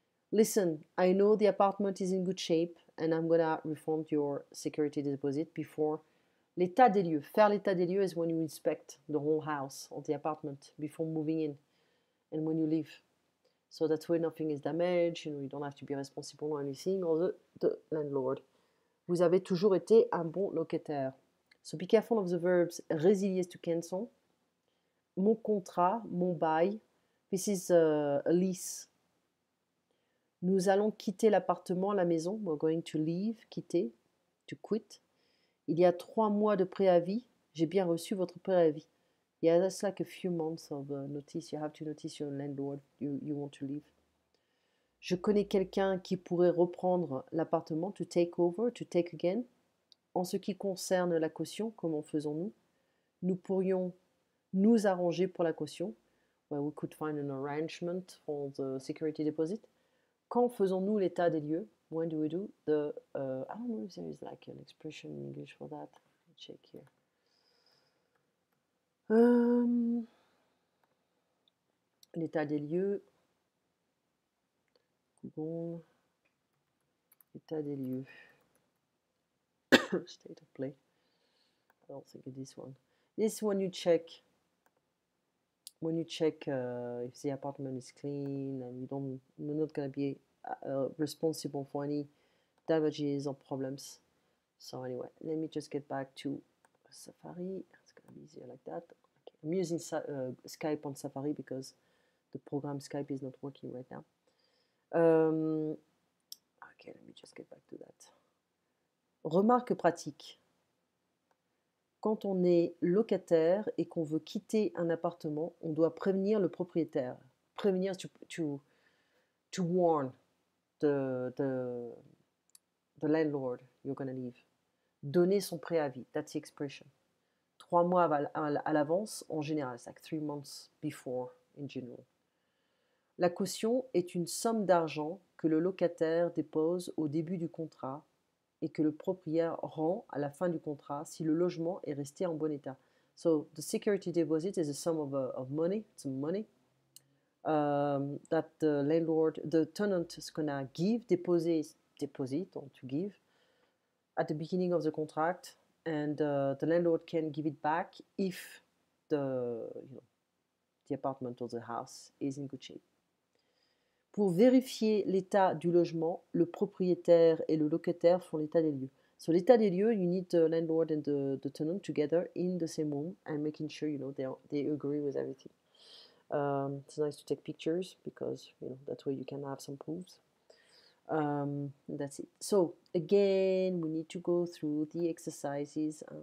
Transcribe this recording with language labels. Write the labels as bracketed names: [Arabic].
[English] Listen, I know the apartment is in good shape and I'm gonna refund your security deposit before. L'état des lieux. Faire l'état des lieux is when you inspect the whole house or the apartment before moving in and when you leave. So that's where nothing is damaged, you don't have to be responsible or anything, or the landlord. [French] Vous avez toujours été un bon locataire. [English] So be careful of the verbs résilier to cancel. [French] Mon contrat, mon bail. [English] This is a lease. [French] Nous allons quitter l'appartement, la maison. [English] We're going to leave, quitter, to quit. [French] Il y a 3 mois de préavis. J'ai bien reçu votre préavis. [English] Yeah, that's like a few months of notice. You have to notice your landlord. You want to leave. [French] Je connais quelqu'un qui pourrait reprendre l'appartement, [English] to take over, to take again. [French] En ce qui concerne la caution, comment faisons-nous? Nous pourrions nous arranger pour la caution. [English] Well, we could find an arrangement for the security deposit. [French] Quand faisons-nous l'état des lieux? [English] When do we do the I don't know if there is like an expression in English for that. Let's check here. [French] L'état des lieux. Bon. État des lieux. [English] State of play. I don't think it is one. This when you check. When you check if the apartment is clean and you're not going to be responsible for any damages or problems. So anyway, let me just get back to Safari. It's going to be easier like that. Okay. I'm using Skype on Safari because the program Skype is not working right now. Okay, let me just get back to that. [French] Remarque pratique. quand on est locataire et qu'on veut quitter un appartement, on doit prévenir le propriétaire. [English] Prévenir, to warn the landlord you're gonna leave. [French] Donner son préavis, [English] that's the expression. [French] 3 mois à l'avance, en général, c'est [English] like 3 months before in general. [French] La caution est une somme d'argent que le locataire dépose au début du contrat et que le propriétaire rend à la fin du contrat si le logement est resté en bon état. [English] So the security deposit is a sum of money, some money, that the landlord, the tenant is gonna give, deposit or to give at the beginning of the contract, and the landlord can give it back if the apartment or the house is in good shape. [French] Pour vérifier l'état du logement, le propriétaire et le locataire font l'état des lieux. [English] So l'état des lieux, you need the landlord and the tenant together in the same room and making sure they agree with everything. It's nice to take pictures because that way you can have some proofs. That's it. So again, we need to go through the exercises.